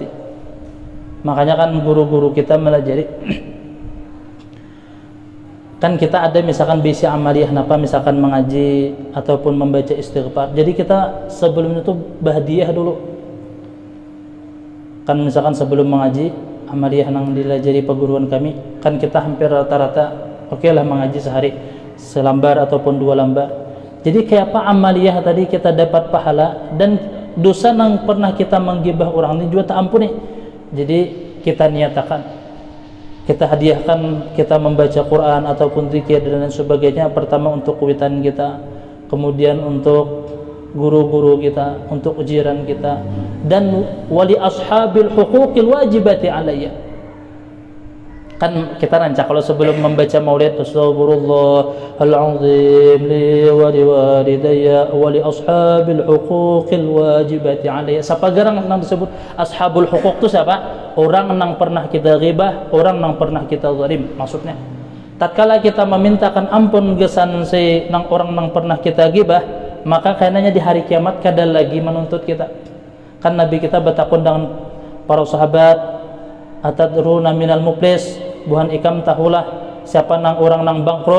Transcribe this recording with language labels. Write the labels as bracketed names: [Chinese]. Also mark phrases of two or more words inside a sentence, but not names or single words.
[Banjar] Makanya kan guru-guru kita melajari kan kita ada misalkan bisi amaliyah napa, misalkan mengaji ataupun membaca istighfar. Jadi kita sebelum itu bahdiah dulu. Kan misalkan sebelum mengaji amaliyah nang dilajari perguruan kami, [Indonesian] kan kita hampir rata-rata oke lah mengaji sehari selambar ataupun 2 lembar. Jadi kayak apa amaliyah tadi kita dapat pahala, dan dosa yang pernah kita menggibah orang ini juga tak ampuni. [Banjar] Jadi kita niatakan, kita hadiahkan, kita membaca Quran ataupun zikir dan lain sebagainya, pertama untuk kuitan kita, kemudian untuk guru-guru kita, untuk ujiran kita, dan [Arabic] ولأصحاب الحقوق الواجبة علي. [Banjar] Kan kita rancak kalau sebelum membaca maulid, [Arabic] أستغفر الله العظيم لي ولوالدي ولأصحاب الحقوق الواجبة علي. [Banjar] Siapa garang nang disebut ashabul huquq itu siapa? Orang nang pernah kita ghibah, orang nang pernah kita zalim. Maksudnya tatkala kita memintakan ampun gesan si nang orang nang pernah kita ghibah, maka karenanya di hari kiamat kada lagi menuntut kita. Kan Nabi kita bertakun dengan para sahabat, [Arabic] أتدرون من المفلس, [Banjar] buhan ikam tahulah siapa nang orang nang bangkrut.